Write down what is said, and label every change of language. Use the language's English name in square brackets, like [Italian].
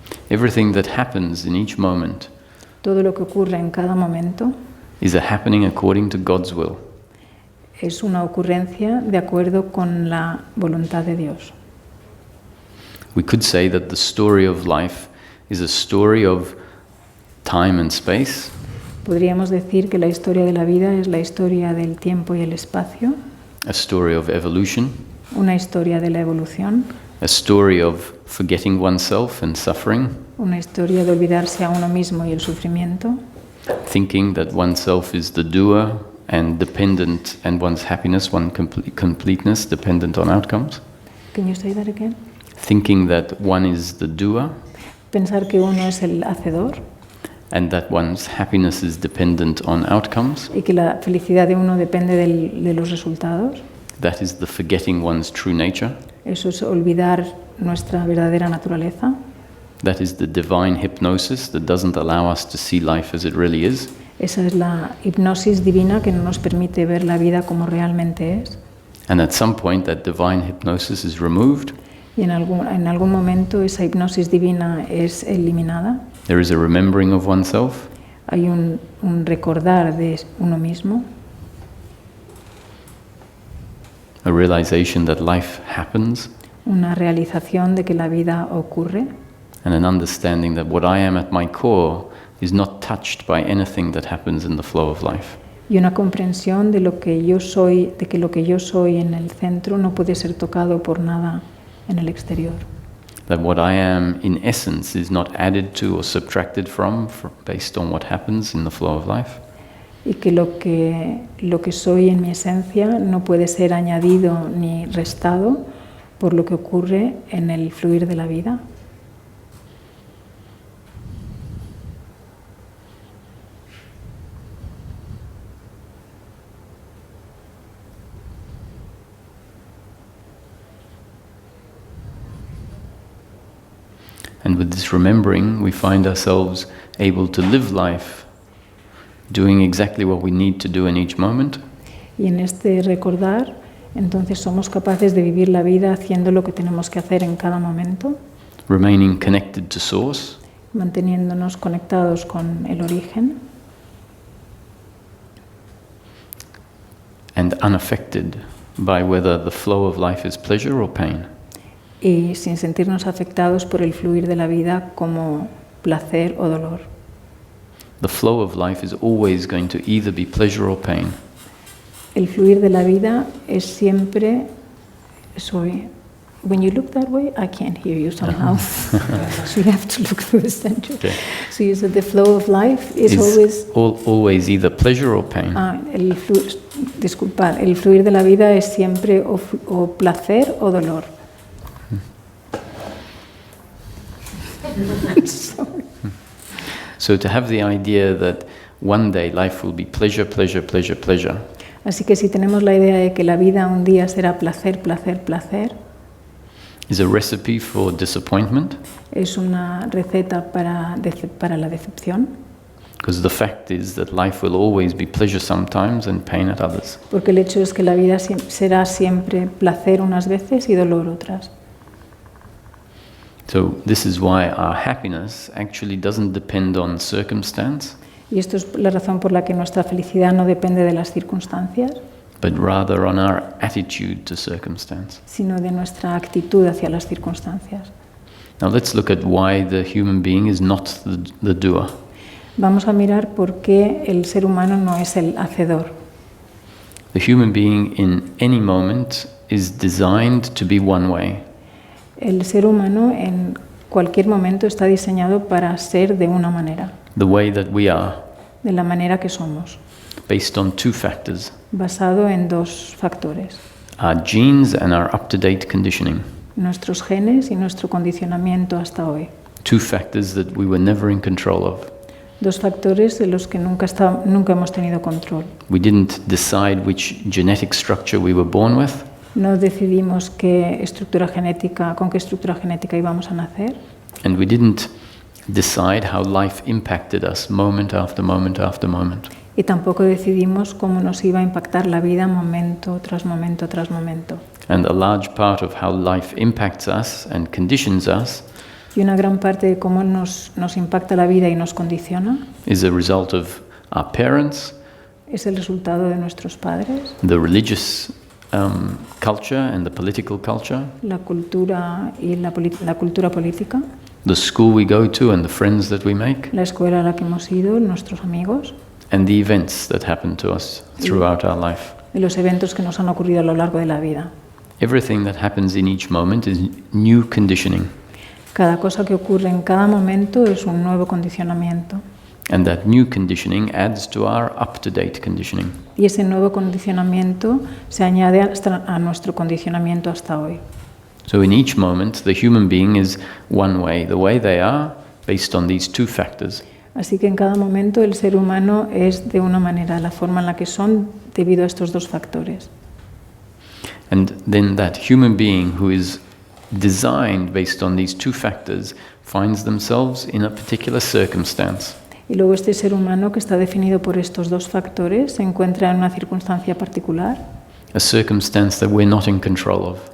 [English] Everything that happens in each moment [Spanish] Todo lo que ocurre en cada momento [English] is a happening according to God's will. [Spanish] es una ocurrencia de acuerdo con la voluntad de Dios. [English] We could say that the story of life is a story of time and space, [Spanish] Podríamos decir que la historia de la vida es la historia del tiempo y el espacio, [English] a story of evolution, [Spanish] una historia de la evolución, [English] a story of forgetting oneself and suffering, [Spanish] una historia de olvidarse a uno mismo y el sufrimiento, [English] thinking that oneself is the doer and dependent, and one's happiness, completeness dependent on outcomes. Can you say that again? Thinking that one is the doer [Spanish] Pensar que uno es el hacedor [English] and that one's happiness is dependent on outcomes. [Spanish] y que la felicidad de uno depende de los resultados. [English] That is the forgetting one's true nature. [Spanish] Eso es olvidar nuestra verdadera naturaleza. [English] That is the divine hypnosis that doesn't allow us to see life as it really is. [Spanish] Esa es la hipnosis divina que no nos permite ver la vida como realmente es. [English] And at some point that divine hypnosis is removed. [Spanish] Y en algún momento esa hipnosis divina es eliminada. [English] There is a remembering of oneself. [Spanish] Hay un recordar de uno mismo, [English] A realization that life happens, [Spanish] una realización de que la vida ocurre [English] and an understanding that what I am at my core is not touched by anything that happens in the flow of life. [Spanish] y una comprensión de lo que yo soy, de que lo que yo soy en el centro no puede ser tocado por nada en el exterior. [English] That what I am in essence is not added to or subtracted from based on what happens in the flow of life. [Spanish] Y que lo que soy en mi esencia no puede ser añadido ni restado por lo que ocurre en el fluir de la vida. [English] And with this remembering, we find ourselves able to live life, doing exactly what we need to do in each moment, [Spanish] Y en este recordar, entonces somos capaces de vivir la vida haciendo lo que tenemos que hacer en cada momento, [English] remaining connected to Source, [Spanish] manteniéndonos conectados con el origen [English] and unaffected by whether the flow of life is pleasure or pain. [Spanish] y sin sentirnos afectados por el fluir de la vida como placer o dolor. [English] The flow of life is always going to either be pleasure or pain. [Spanish] El fluir de la vida es siempre... [English] Sorry, when you look that way, I can't hear you somehow. So you have to look through the center. Okay. So you said the flow of life is It's always... always either pleasure or pain. [Spanish] Disculpad, el fluir de la vida es siempre o placer o dolor. [English] Sorry. So to have the idea that one day life will be pleasure, pleasure, pleasure, pleasure, [Spanish] Así que si tenemos la idea de que la vida un día será placer, placer, placer, [English] is a recipe for disappointment, [Spanish] es una receta para la decepción, [English] because the fact is that life will always be pleasure sometimes and pain at others. [Spanish] porque el hecho es que la vida será siempre placer unas veces y dolor otras. [English] So this is why our happiness actually doesn't depend on circumstance, [Spanish] Y esto es la razón por la que nuestra felicidad no depende de las circunstancias, [English] but rather on our attitude to circumstance. [Spanish] sino de nuestra actitud hacia las circunstancias. [English] Now let's look at why the human being is not the doer. [Spanish] Vamos a mirar por qué el ser humano no es el hacedor. [English] The human being in any moment is designed to be one way. [Spanish] El ser humano en cualquier momento está diseñado para ser de una manera, [English] The way that we are, [Spanish] de la manera que somos, [English] based on two factors, [Spanish] basado en dos factores: [English] our genes and our up-to-date conditioning. [Spanish] nuestros genes y nuestro condicionamiento hasta hoy. [English] Two factors that we were never in control of. [Spanish] Dos factores de los que nunca hemos tenido control. [English] We didn't decide which genetic structure we were born with. [Spanish] No decidimos con qué estructura genética íbamos a nacer. [English] And we didn't decide how life impacted us moment after moment after moment. [Spanish] Y tampoco decidimos cómo nos iba a impactar la vida momento tras momento tras momento. [English] And a large part of how life impacts us and conditions us [Spanish] Y una gran parte de cómo nos impacta la vida y nos condiciona [English] is a result of our parents, [Spanish] es el resultado de nuestros padres, [English] the religious culture and the political culture, [Spanish] la cultura y la cultura política, [English] the school we go to and the friends that we make, [Spanish] la escuela a la que hemos ido, nuestros amigos [English] and the events that happen to us throughout our life. [Spanish] y los eventos que nos han ocurrido a lo largo de la vida. [English] Everything that happens in each moment is new conditioning. [Spanish] Cada cosa que ocurre en cada momento es un nuevo condicionamiento. [English] And that new conditioning adds to our up-to-date conditioning. [Spanish] Y ese nuevo condicionamiento se añade a nuestro condicionamiento hasta hoy. [English] So in each moment, the human being is one way, the way they are, based on these two factors. [Spanish] Así que en cada momento el ser humano es de una manera, la forma en la que son debido a estos dos factores. [English] And then that human being who is designed based on these two factors finds themselves in a particular circumstance. [Spanish] Y luego este ser humano que está definido por estos dos factores se encuentra en una circunstancia particular, [English] A circumstance that we're not in control of.